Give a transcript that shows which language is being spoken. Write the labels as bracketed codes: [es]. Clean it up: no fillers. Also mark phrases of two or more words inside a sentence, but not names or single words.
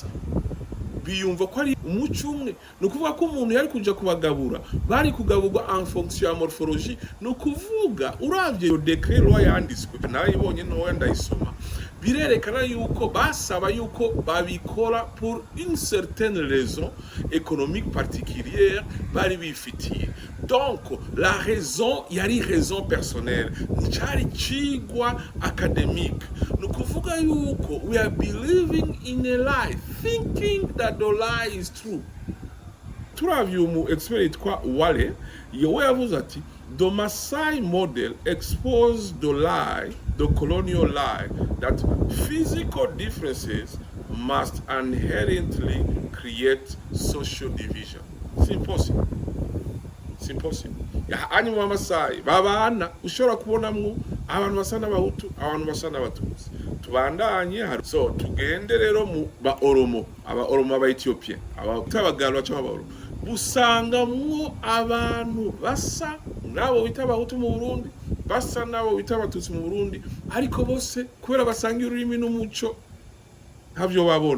[rn] Biyumva ko ari umuco umwe, nukuvuga ko umuntu yari kuja kubagabura, bari kugaburwa [fr] en fonction [rn] ya morphologie. Nukuvuga uravye [fr] decret loi [rn] yanditswe, nayibonye no ndayisoma, birerekana yuko basaba yuko babikora [fr] pour une certaine raison économique particulière [rn] bari bifitiye. [fr] Donc la raison yari raison personnelle, [rn] nicari cigwa académique. Nukuvuga yuko [en] we are believing in a lie, thinking that the lie is true. [rn] Turavye umu expert kwa Wale, yowe yavuze ati [en] The Maasai model exposed the lie, the colonial lie, that physical differences must inherently create social division. It's impossible. It's impossible. [rn] Ani mu Maasai babana ushobora kubonamwo abantu basa n'abahutu, abantu basa n'abatutsi. Tubandanye so tugende rero mu ba Oromo, aba Oromo aba Ethiopia, abagalo cyangwa aba Oromo. Busangamwo abantu basa nabo bita abahutu mu Burundi, basa nabo bita abatutsi mu Burundi, ariko bose kubera basanga ururimi n'umuco ntavyo babona.